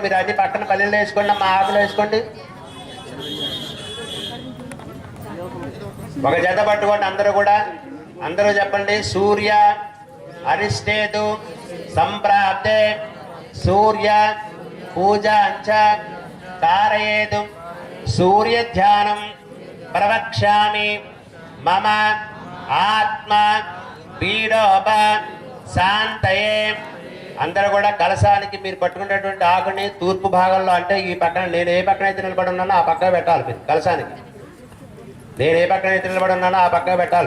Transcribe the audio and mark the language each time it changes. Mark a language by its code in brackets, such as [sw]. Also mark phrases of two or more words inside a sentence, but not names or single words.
[te] మీరు అది పక్కన పల్లెల్లో వేసుకోండి, మా ఆకులు వేసుకోండి. ఒక జత పట్టుకోండి అందరూ కూడా. అందరూ చెప్పండి. [sa] సూర్య అరిష్టేతు సంప్రాప్తే సూర్య పూజ అంచ कारयेतु सूर्यध्यानं प्रवक्ष्यामि मम ఆత్మ పీడోప శాంతయే. [te] అందరూ కూడా కలశానికి మీరు పట్టుకునేటువంటి ఆకుని తూర్పు భాగంలో, అంటే ఈ పక్కన నేను ఏ పక్కన అయితే నిలబడి ఉన్నానో ఆ పక్క పెట్టాలి. మీరు కలశానికి నేను ఏ పక్కన అయితే నిలబడి ఉన్నానో ఆ పక్క పెట్టాలి.